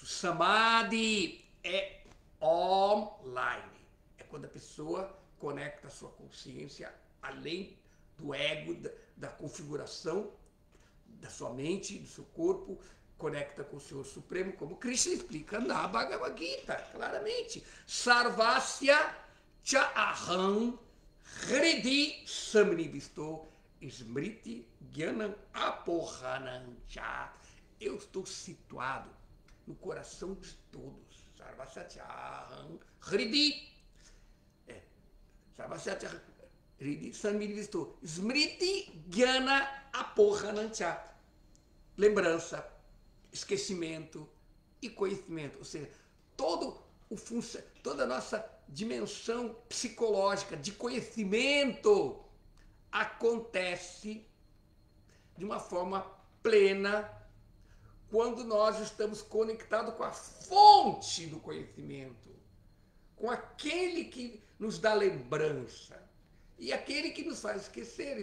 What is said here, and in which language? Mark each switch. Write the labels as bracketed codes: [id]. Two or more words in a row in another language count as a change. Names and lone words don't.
[pt] Samadhi é online. É quando a pessoa conecta a sua consciência além do ego, da configuração da sua mente, do seu corpo, conecta com o Senhor Supremo, como Krishna explica na Bhagavad Gita, claramente. [sa] Sarvasya cha aham hridi samnivisto smriti gyanam apohanam cha. [pt] Eu estou situado no coração de todos. [sa] Sarvasya cha aham hridi. Sarvasya cha hridi samnivisto smriti gyana apohanam cha. [pt] Lembrança, esquecimento e conhecimento. Ou seja, toda a nossa dimensão psicológica de conhecimento acontece de uma forma plena quando nós estamos conectados com a fonte do conhecimento, com aquele que nos dá lembrança e aquele que nos faz esquecer.